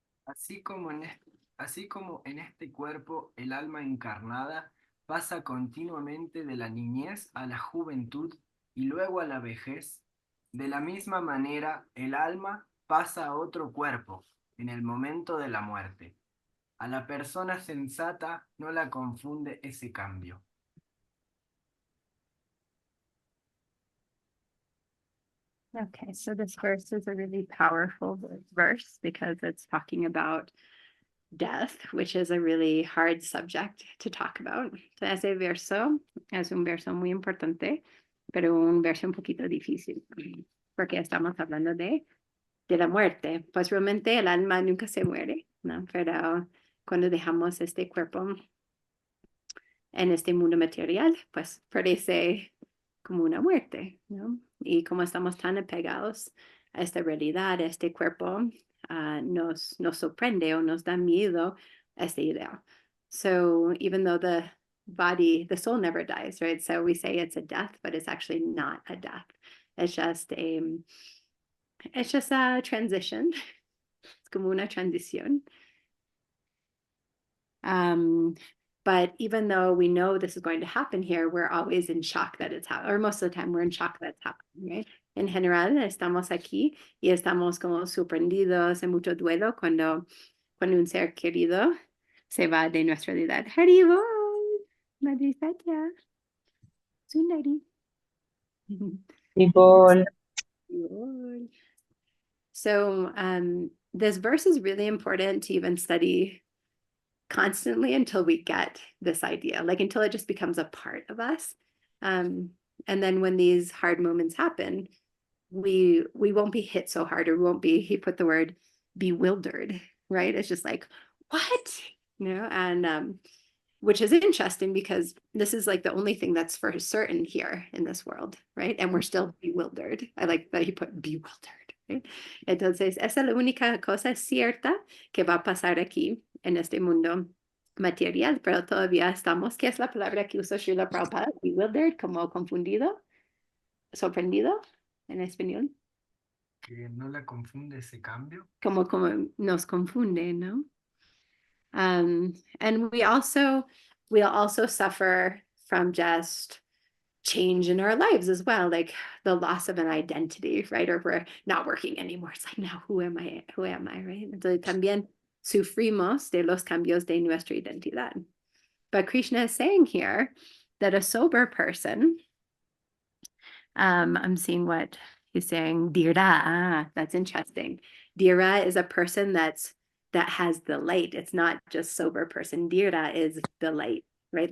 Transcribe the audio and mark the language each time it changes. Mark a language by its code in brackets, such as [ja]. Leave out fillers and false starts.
[es] Así como en este cuerpo el alma encarnada pasa continuamente de la niñez a la juventud y luego a la vejez, de la misma manera el alma pasa a otro cuerpo en el momento de la muerte. A la persona sensata no la confunde ese cambio. [en] Okay, so this verse is a really powerful verse because it's talking about death, which is a really hard subject to talk about. [es] Ese verso es un verso muy importante, pero un verso un poquito difícil, porque estamos hablando de la muerte. Pues realmente el alma nunca se muere, ¿no? Pero cuando dejamos este cuerpo en este mundo material, pues parece como una muerte, ¿no? Y como estamos tan apegados a esta realidad, a este cuerpo, nos sorprende o nos da miedo esta idea. [en] So even though the soul never dies, right? So we say it's a death, but it's actually not a death. It's just a transition. [es] Es como una transición. [en] But even though we know this is going to happen here, we're always in shock that it's happening, or most of the time we're in shock that it's happening, right? [es] En general, estamos aquí y estamos como sorprendidos en mucho duelo cuando un ser querido se va de nuestra vida. Haribo, Madre Satya, Sundari. [en] People, So this verse is really important to even study constantly until we get this idea, like until it just becomes a part of us. And then when these hard moments happen, we won't be hit so hard, or we won't be, he put the word bewildered, right? It's just like, what? You know, and which is interesting because this is like the only thing that's for certain here in this world, right? And we're still bewildered. I like that he put bewildered, right? [es] Entonces, esa es la única cosa cierta que va a pasar aquí en este mundo material, pero todavía estamos, ¿qué es la palabra que usó Srila Prabhupada? Bewildered, como confundido, sorprendido en español. Que no la confunde ese cambio. Como nos confunde, ¿no? [en] And we'll also suffer from just change in our lives as well, like the loss of an identity, right? Or we're not working anymore. It's like, now who am I? Who am I, right? [es] Entonces también sufrimos de los cambios de nuestra identidad. [en] But Krishna is saying here that a sober person, I'm seeing what he's saying, Dhira. Ah, that's interesting. Dhira is a person that has the light. It's not just sober person. Dhira is the light, right?